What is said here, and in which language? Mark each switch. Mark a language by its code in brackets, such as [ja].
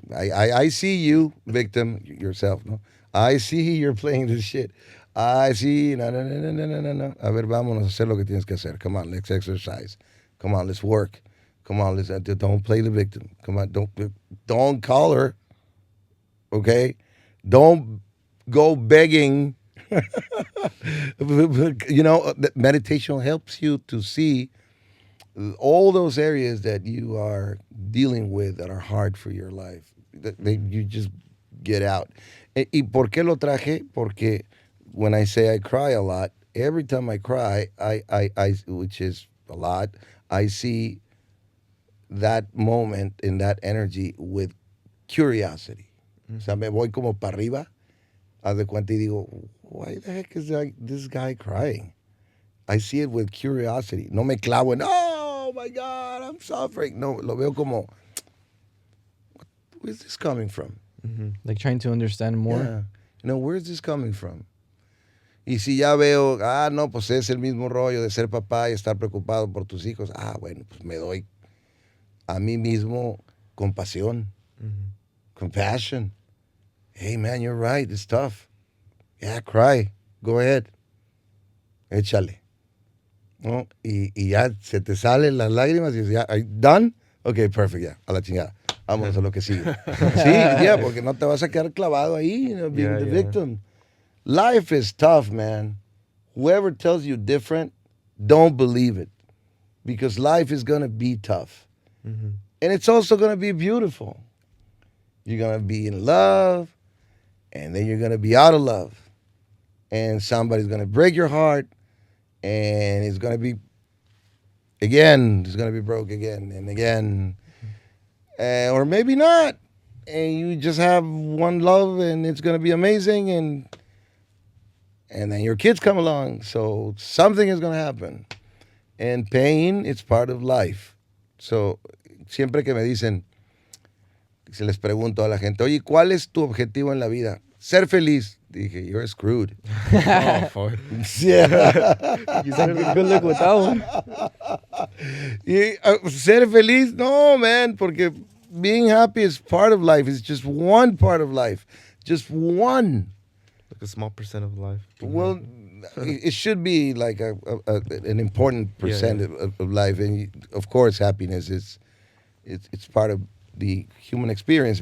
[en] I see you, victim, yourself, no? I see you're playing this shit. I see, no. [es] A ver, vámonos a hacer lo que tienes que hacer. [en] Come on, let's exercise. Come on, let's work. Come on, don't play the victim. Come on, don't call her. Okay? Don't go begging. You know, meditation helps you to see all those areas that you are dealing with that are hard for your life. You just get out. [es] ¿Y por qué lo traje? [en] Porque when I say I cry a lot, every time I cry, I which is a lot, I see that moment in that energy with curiosity. [es] O sea, me voy como para arriba, haz de cuenta y digo, [en] why the heck is this guy crying? I see it with curiosity. [es] No me clavo en, [en] oh my God, I'm suffering. [es] No, lo veo como, [en] where's this coming from? Like trying to understand more. Yeah. You know, where's this coming from? [es] Y si ya veo, no, pues es el mismo rollo de ser papá y estar preocupado por tus hijos. Bueno, pues me doy a mí mismo compasión, compassion. [en] Hey, man, you're right. It's tough. Yeah, cry. Go ahead. Échale. [es] ¿no? Y ya se te salen las lágrimas y dices, ya, [en] ¿are you done? [es] Ok, perfect, ya, a la chingada. Vámonos a lo que sigue. Sí, ya, porque no te vas a quedar clavado ahí, being [en] Yeah, the yeah. victim. Life is tough, man. Whoever tells you different, don't believe it. Because life is going to be tough. Mm-hmm. And it's also going to be beautiful. You're going to be in love, and then you're going to be out of love. And somebody's going to break your heart, and it's going to be, again, it's going to be broke again and again. Or maybe not. And you just have one love, and it's going to be amazing, and then your kids come along. So something is going to happen. And pain, it's part of life. [es] So, siempre que me dicen, se les pregunto a la gente, oye, ¿cuál es tu objetivo en la vida? Ser feliz. Dije, [en] you're screwed. Oh, fuck. Yeah. You said good luck with that one. [es] Y, ser feliz, no, [en] man, porque being happy is part of life. It's just one part of life. Just one. Like a small percent of life. Well, it should be like an important percent of life, and of course, happiness is it's part of the human experience.